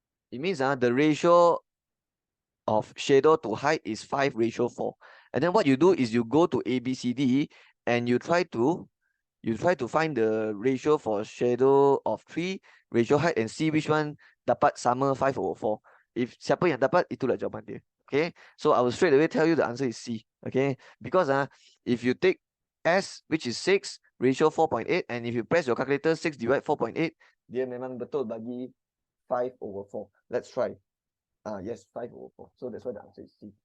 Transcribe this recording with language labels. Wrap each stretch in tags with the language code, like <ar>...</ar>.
<en>It means the ratio of shadow to height is 5/4. And then what you do is you go to ABCD and you try to find the ratio for shadow of tree, ratio height, and see which one dapat sama 5/4.</en> <ms>If siapa yang dapat, itulah jawapan dia.</ms> <en>Okay, so I will straight away tell you the answer is C. Okay, because if you take S, which is 6, ratio 4.8, and if you press your calculator, 6 divide 4.8,</en> <ms>dia memang betul bagi</ms> <en>5/4. Let's try. Yes, 5/4. So that's why the answer is C.</en>